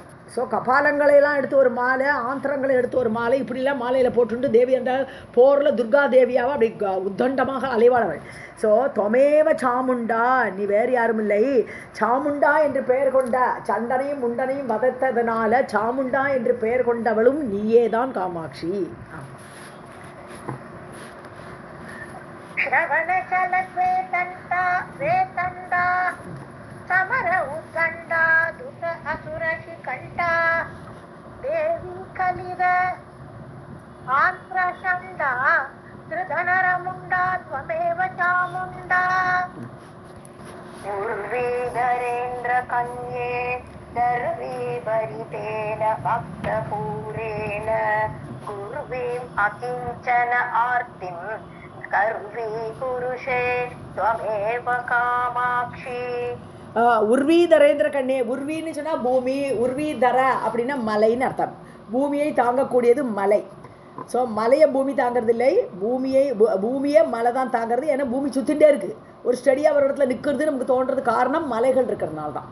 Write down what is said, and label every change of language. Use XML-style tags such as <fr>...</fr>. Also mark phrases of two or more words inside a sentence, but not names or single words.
<ta>ஸோ கபாலங்களையெல்லாம் எடுத்து ஒரு மாலை, ஆந்திரங்களை எடுத்து ஒரு மாலை, இப்படிலாம் மாலையில் போட்டுண்டு தேவி என்ற போரில் துர்கா தேவியாவை அப்படி உத்தண்டமாக அலைவாளவள். ஸோ</ta> <sa>त्वमेव चामुण्डा.</sa> <ta>நீ வேறு யாரும் இல்லை. சாமுண்டா என்று பெயர் கொண்ட சண்டனையும் முண்டனையும் வதத்ததனால சாமுண்டா என்று பெயர் கொண்டவளும் நீயே தான் காமாட்சி.</ta> <sa>समर उद्दण्डा दुत असुरशिखण्डा देवी कलिद आन्त्रषण्डा धृतनरमुण्डा त्वमेव चामुण्डा. उर्वीधरेन्द्रकन्ये दर्वीभरितेन भक्तपूरेण कुर्वीम् अकिञ्चन आर्तिं कर्वी पुरुषे त्वमेव कामाक्षी. उर्वीधरेन्द्र कन्ये.</sa> <ta>உர்வின்னு சொன்னால் பூமி, உர்வீதர அப்படின்னா மலைன்னு அர்த்தம். பூமியை தாங்கக்கூடியது மலை. ஸோ மலையை பூமி தாங்கிறது இல்லை, பூமியே மலை தான் தாங்கிறது. ஏன்னா பூமி சுற்றிகிட்டே இருக்குது. ஒரு ஸ்டடியாக ஒரு இடத்துல நிற்கிறது நமக்கு தோன்றது காரணம் மலைகள் இருக்கிறதுனால தான்.</ta>